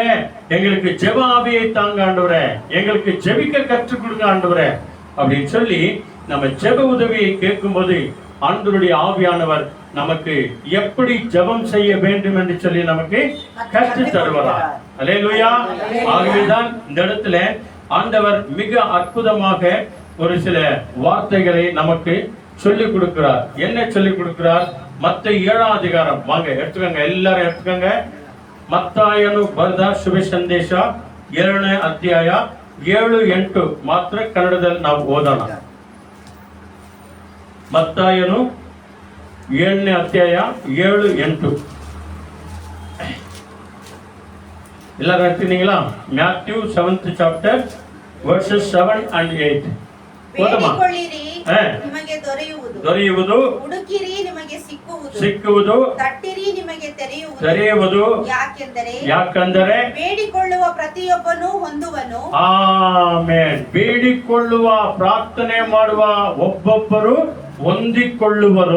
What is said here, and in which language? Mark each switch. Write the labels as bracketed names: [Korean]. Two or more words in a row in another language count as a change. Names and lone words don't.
[Tamil] எங்களுக்கு ஜெப ஆவியை தாங்க ஆண்டவரே, எங்களுக்கு ஜெபிக்க கற்றுக் கொடுங்க ஆண்டவரே அப்படின்னு சொல்லி நம்ம ஜெப உதவியை கேட்கும் போது ஆண்டவருடைய ஆவியானவர் நமக்கு எப்படி ஜெபம் செய்ய வேண்டும் என்று சொல்லி நமக்கு கற்று தருவார். அல்லேலூயா. ஆகவேதான் இந்த இடத்துல ஆண்டவர் மிக அற்புதமாக ஒரு சில வார்த்தைகளை நமக்கு சொல்லிக் கொடுக்கிறார். என்ன சொல்லிக் கொடுக்கிறார்? மத்தேயு 7ஆம் அதிகாரம். வாங்க எடுத்துக்கங்க, எல்லாரும் எடுத்துக்கங்க. [Kannada] ಮತ್ತಾಯನು ಬರೆದ ಶುಭ ಸಂದೇಶ 7ನೇ ಅಧ್ಯಾಯ 7-8 ಮಾತ್ರ ಕನ್ನಡದಲ್ಲಿ ನಾವು ಓದೋಣ. ಮತ್ತಾಯನು 7ನೇ ಅಧ್ಯಾಯ 7-8 [Tamil] எல்லாரும் எடுத்துனீங்களா? [English] Matthew 7th chapter verses 7 and 8. [Kannada] ಬೇಡಿಕೊಳ್ಳಿರಿ ನಿಮಗೆ ದೊರೆಯುವುದು, ಹುಡುಕಿರಿ ನಿಮಗೆ ಸಿಕ್ಕುವುದು, ತಟ್ಟಿರಿ ನಿಮಗೆ ತೆರೆಯುವುದು. ಯಾಕೆಂದರೆ ಬೇಡಿಕೊಳ್ಳುವ ಪ್ರತಿಯೊಬ್ಬನು ಹೊಂದುವನು. ಆಮೆನ್. ಬೇಡಿಕೊಳ್ಳುವ ಪ್ರಾರ್ಥನೆ ಮಾಡುವ ಒಬ್ಬೊಬ್ಬರು ಹೊಂದಿಕೊಳ್ಳುವರು.